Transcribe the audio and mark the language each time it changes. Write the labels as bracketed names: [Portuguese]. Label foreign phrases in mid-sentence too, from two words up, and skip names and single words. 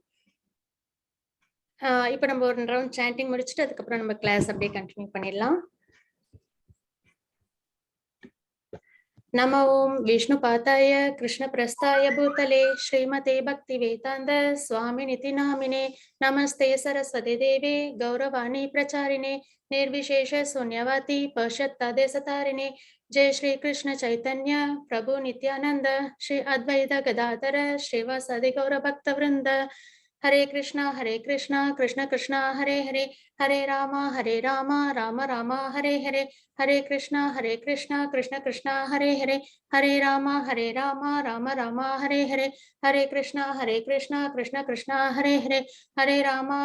[Tamil] இப்போ நம்ம ஒரு [English] round sanding [Tamil] முடிச்சிட்டு அதுக்கப்புறம் நம்ம கிளாஸ் அப்படியே கண்டினியூ பண்ணிடலாம். [Sanskrit] नम ॐ विष्णुपादाय कृष्णप्रस्थाय भूतले श्रीमते भक्ति वेदान्त स्वामि निति नामिने नमस्ते सरस्वति देवे गौरवाणि प्रचारिणे निर्विशेष शून्यवादी पश्चात्तादेशतारिणे जय श्री कृष्ण चैतन्य प्रभु नित्यानंद श्री अद्वैत गदाधर श्रीवासादि गौर भक्त वृंद हरे कृष्णा कृष्ण कृष्ण हरे हरे हरे राम राम राम हरे हरे हरे कृष्णा कृष्ण कृष्ण हरे हरे हरे राम राम राम हरे हरे हरे कृष्णा कृष्ण कृष्ण हरे हरे हरे राम